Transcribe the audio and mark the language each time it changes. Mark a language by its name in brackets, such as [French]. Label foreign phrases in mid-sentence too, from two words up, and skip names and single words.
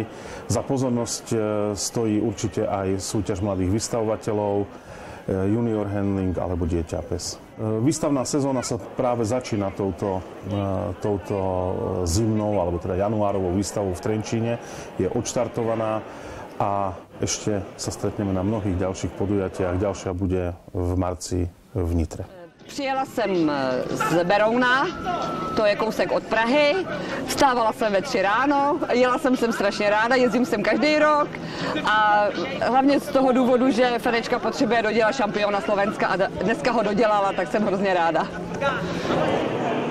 [Slovak] Za pozornosť stojí určite aj súťaž mladých vystavovateľov, [English] junior handling [Slovak] alebo dieťa pes. Výstavná sezóna sa práve začína touto zimnou alebo teda januárovou výstavou v Trenčíne. Je odštartovaná a ešte sa stretneme na mnohých ďalších podujatiach. Ďalšia bude v marci v Nitre. [Czech] Přijela jsem z Berouna, to je kousek od Prahy, vstávala jsem ve 3 ráno, jela jsem sem strašně ráda, jezdím sem každý rok a hlavně z toho důvodu, že Fenečka potřebuje dodělat šampiona Slovenska a dneska ho dodělala, tak jsem hrozně ráda.